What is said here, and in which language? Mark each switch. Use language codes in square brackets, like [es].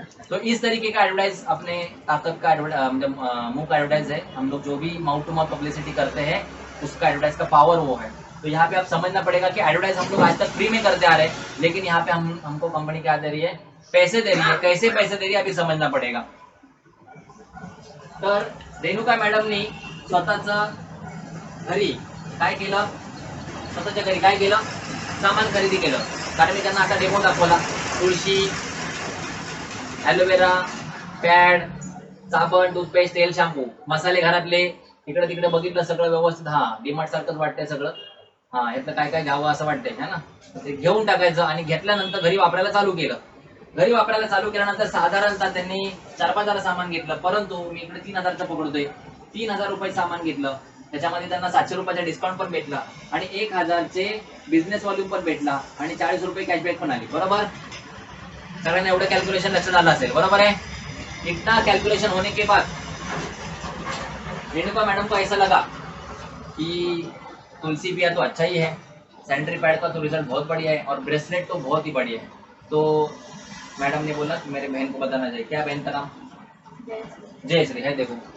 [hi] तो इस तरीके का एडवर्टाइज अपने ताकत का मुंह का एडवर्टाइज है। हम लोग जो भी माउथ टू माउथ पब्लिसिटी करते हैं उसका एडवर्टाइज का पावर वो है। तो यहाँ पे आप समझना पड़ेगा कि एडवर्टाइज हम लोग आज तक फ्री में करते आ रहे हैं, लेकिन यहाँ पे हमको कंपनी क्या दे रही है? पैसे दे रही है। कैसे पैसे दे रही है अभी समझना पड़ेगा। [mr] तर रेणुका मॅडमनी स्वतःच घरी काय केलं? स्वतःच्या घरी काय केलं? सामान खरेदी केलं। कारण मी त्यांना आता डेमो दाखवला, तुळशी, ॲलोवेरा, पॅड, साबण, टूथपेस्ट, तेल, शॅम्पू, मसाले घरातले, इकडे तिकडे बघितलं सगळं व्यवस्थित। हा, डीमार्ट सारखंच वाटतंय सगळं। हा, यातलं काय काय घ्यावं असं वाटतंय है ना? ते घेऊन टाकायचं आणि घेतल्यानंतर घरी वापरायला चालू केलं। घरी वापरायला चालू केल्यानंतर साधारणतः त्यांनी 4-5 हजार सामान घेतलं, परंतु मी इकडे 3000चं पकडतोय, 3000 रुपये सामान घेतलं, त्याच्यामध्ये त्यांना 700 रुपयाचा डिस्काउंट पण भेटला आणि 1000चे बिझनेस व्हॉल्यूम पण भेटला आणि 40 रुपये कॅशबॅक पण आली, बरोबर? सगळ्यांना एवढं कॅल्क्युलेशन लक्षात आलं असेल, बरोबर है? [hi] इतना कैलकुलेशन होने के बाद रेणुका मैडम को ऐसा लगा कि तुलसी पिया तो अच्छा ही है, सैनिटरी पैड का तो रिजल्ट बहुत बढ़िया है और ब्रेसलेट तो बहुत ही बढ़िया है। तो मैडम ने बोला कि मेरे बहन को बताना चाहिए। क्या बहन का नाम? जयश्री है, देखो।